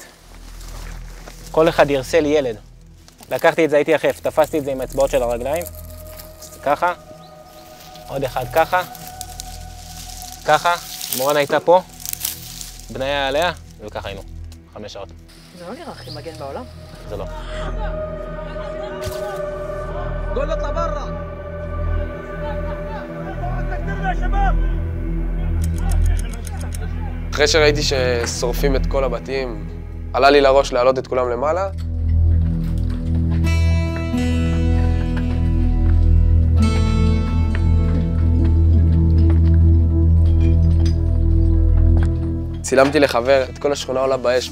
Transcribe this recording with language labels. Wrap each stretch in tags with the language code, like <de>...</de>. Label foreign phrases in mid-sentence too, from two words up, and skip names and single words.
<he>כל אחד ירסה לי ילד. לקחתי את זה, הייתי יחף, תפסתי את זה עם האצבעות של הרגליים. ככה. עוד אחד ככה. ככה. מורן הייתה פה. בניה היה עליה, וככה היינו. 5 שעות. זה לא נראה הכי מגן בעולם. זה לא.</he> <ar>قول اطلع برا</ar> <he>אחרי שראיתי ששורפים את כל הבתים, עלה לי לראש להעלות את כולם למעלה. צילמתי לחבר, את כל השכונה עולה באש.</he>